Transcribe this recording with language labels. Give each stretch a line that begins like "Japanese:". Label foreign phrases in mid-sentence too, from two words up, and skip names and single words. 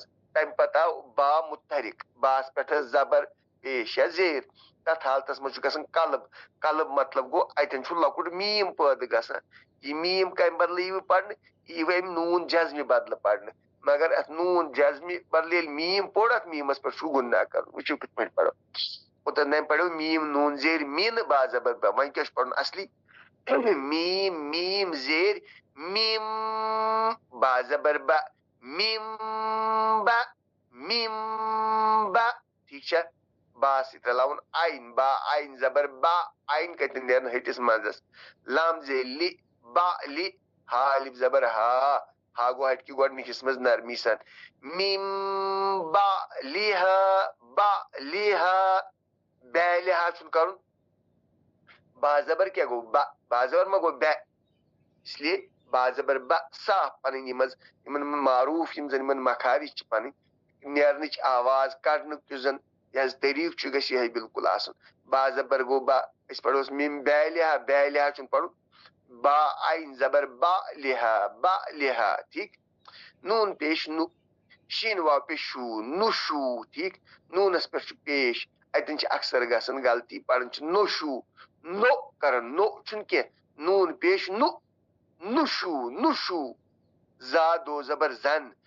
Kashmiri: تمہِ پتہٕ آو با متحرک باس پٮ۪ٹھ ٲس زبر پیش یا زیر تتھ حالتس منٛز چھُ گژھان قلب مطلب گوٚو اتٮ۪ن چھُ لۄکُٹ میٖم پٲدٕ گژھان یہِ میٖم کمہِ بدلہٕ یِوٕ پرنہٕ یہِ یِوٕ امہِ نوٗن جزمہِ بدلہٕ پرنہٕ مگر اتھ نوٗن جزمہِ بدلہٕ ییٚلہِ میٖم پوٚر اتھ میٖمس پٮ۪ٹھ چھُ گُناہ کرُن وٕچھِو کِتھ پٲٹھۍ پرو اوٚتن پرو میٖم نوٗن زیر میٖنہٕ با زبر با وۄنۍ کیٛاہ چھُ پرُن اصلی میٖم زیر میٖم با زبر با ٹھیک چھا با سۭتۍ رلاوُن آین با آین زبر با آین کتٮ۪ن نیرن ہٹِس منٛزس لام زیر لی با لی ہا الف زبر ہا گوٚو ہٹہِ گۄڈنِکِس منٛز نرمی سان میم با لیہا بیلہا چھُنہٕ کرُن با زبر کیٛاہ گوٚو با زبر ما گوٚو بے اس لیے با زبر با صاف پنٕنۍ یِمن معروٗف یِم زن یِمن مخارج چھِ پنٕنۍ نیرنٕچ آواز کڑنُک یُس زن یہِ حظ طریٖقہٕ چھُ گژھِ یِہے بالکُل آسُن با زبر گوٚو با أسۍ پرہوس مِم بیلہا چھُنہٕ پرُن با آین زبر با لِہا ٹھیک نوٗن پیش نُ شیٖن واو پیش نُشوٗ ٹھیک نوٗنس پٮ۪ٹھ چھُ پیش اتٮ۪ن چھِ اکثر گژھان غلطی پران چھِ نو کران نو چھُنہٕ کینٛہہ نوٗن پیش نُشوٗ زا دو زبر زن